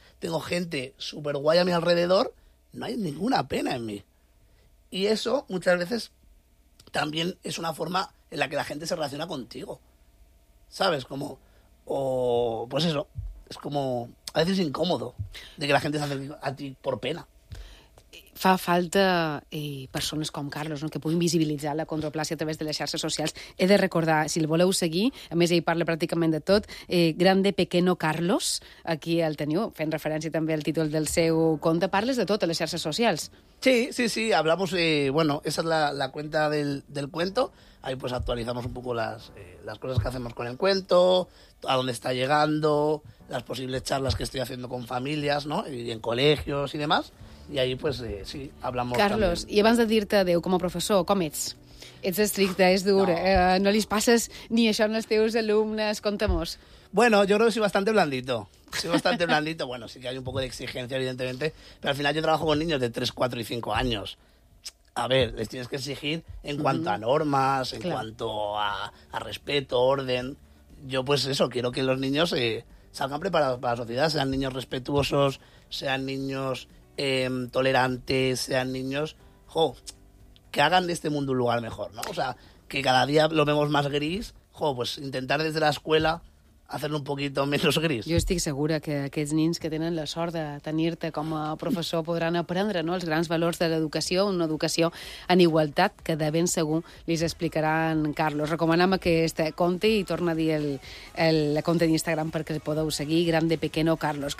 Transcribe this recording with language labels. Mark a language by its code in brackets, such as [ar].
[es] Tengo gente súper guay a mi alrededor. No hay ninguna pena en mí. Y eso muchas veces también es una forma en la que la gente se relaciona contigo. ¿Sabes? Como... O... Pues eso. Es como... A veces incómodo de que la gente se acerque a ti por pena. [ca] Fa falta persones com Carlos, no?, que puguin visibilitzar la condroplàsia a través de les xarxes socials. He de recordar, si el voleu seguir, a més ell parla pràcticament de tot, Grande Pequeno Carlos, aquí el teniu, fent referència també al títol del seu conte, parles de tot a les xarxes socials. [es] Sí, hablamos, bueno, esa es la cuenta del cuento, ahí pues actualizamos un poco las cosas que hacemos con el cuento, a dónde está llegando, las posibles charlas que estoy haciendo con familias, ¿no?, y en colegios y demás. I ahí, pues, sí, hablamos [ca] Carlos, també. I abans de dir-te adéu com a professor, com ets? Ets estricte, és dur, no. No li passes ni això als teus alumnes, contamos. [es] Bueno, yo creo que soy bastante blandito, bueno, sí que hay un poco de exigencia, evidentemente, pero al final yo trabajo con niños de 3, 4 y 5 años. A ver, les tienes que exigir en cuanto a normas, en cuanto a respeto, orden. Yo, pues eso, quiero que los niños salgan preparados para la sociedad, sean niños respetuosos, sean niños... tolerantes, sean niños, jo, que hagan de este mundo un lugar mejor, ¿no? O sea, que cada día lo vemos más gris, jo, pues intentar desde la escuela hacerlo un poquito menos gris. [ca] Jo estic segura que aquests nins que tenen la sort de tenir-te com a professor podran aprendre, no?, els grans valors de l'educació, una educació en igualtat que de ben segur li explicarà en Carlos. Recomanem aquest conte i torna a dir el conte d'Instagram perquè el podeu seguir, Grande Pequeno Carlos.